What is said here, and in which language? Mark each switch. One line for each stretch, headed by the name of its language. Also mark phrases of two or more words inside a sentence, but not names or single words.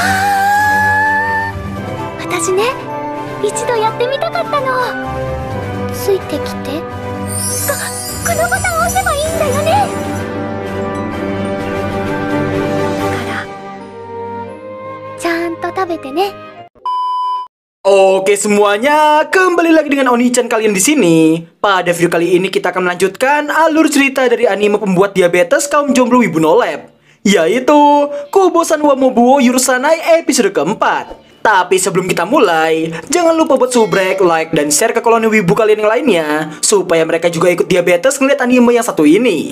Japanese: 私ね、一度やってみたかったの。ついてきて。このボタンを押せばいいんだよね。だからちゃんと食べてね。
Indonesian: Oke semuanya, kembali lagi dengan Oni-chan kalian di sini. Pada video kali ini kita akan melanjutkan alur cerita dari anime pembuat diabetes kaum jomblo Wibu No Lab, yaitu Kubo-san wa Mobuo Yurusanai episode keempat. Tapi sebelum kita mulai, jangan lupa buat subrek, like, dan share ke koloni wibu kalian yang lainnya, supaya mereka juga ikut diabetes ngeliat anime yang satu ini.